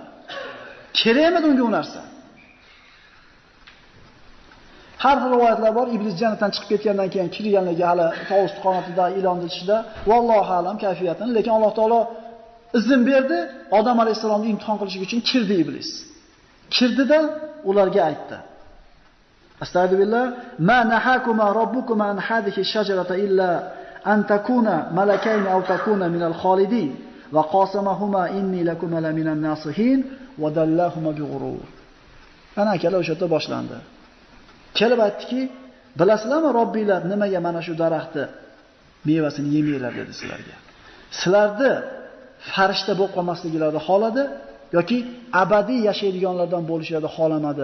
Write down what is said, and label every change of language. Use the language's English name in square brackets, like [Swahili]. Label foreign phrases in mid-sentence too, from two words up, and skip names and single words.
[Uzbek] Kerakmi unga u narsa? Har xil rivoyatlar bor. Iblis jannatdan chiqib ketgandan keyin kirganligi hali tovus qonatida, ilon ichida, vallohu alam kayfiyatini, lekin Alloh taolo izn berdi, Odam alayhisalomni imtihon qilish uchun kirdi iblis. Kirdida ularga aytdi: [Arabic] أستغفر الله، ما نهاكما ربكما عن هذه الشجرة إلا أن تكونا ملكين أو تكونا من الخالدين وقاسمهما إني لكما لمن الناصحين فدلاهما بغرور. [Uzbek] Ana akalar o'sha yerda boshlandi. Kelib aytdiki, bilasizlarmi Robbinglar nimaga mana shu daraxtni mevasini yemanglar dedi sizlarga. Sizlarni farishta bo'lib qolmasliklarini xoladi yoki abadiy yashaydiganlardan bo'lishlarini xolamadi.